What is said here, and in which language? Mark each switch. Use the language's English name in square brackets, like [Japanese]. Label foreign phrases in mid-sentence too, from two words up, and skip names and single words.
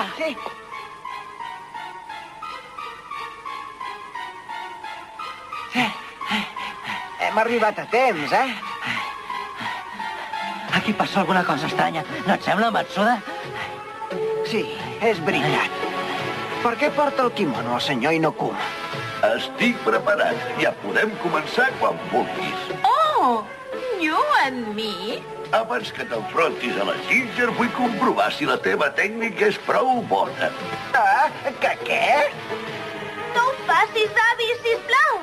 [Catalan] Sí. Hem arribat a temps, Aquí passa alguna cosa estranya. No et sembla, Matsuda? Sí, és veritat. Per què porta el quimono el senyor Inokuma? Estic preparat. Ja podem començar quan vulguis. [English] Oh, you and me? [Catalan] Abans que t'enfrontis a la Ginger, vull comprovar si la teva tècnica és prou bona. Ah, que què? No ho facis, avi, sisplau!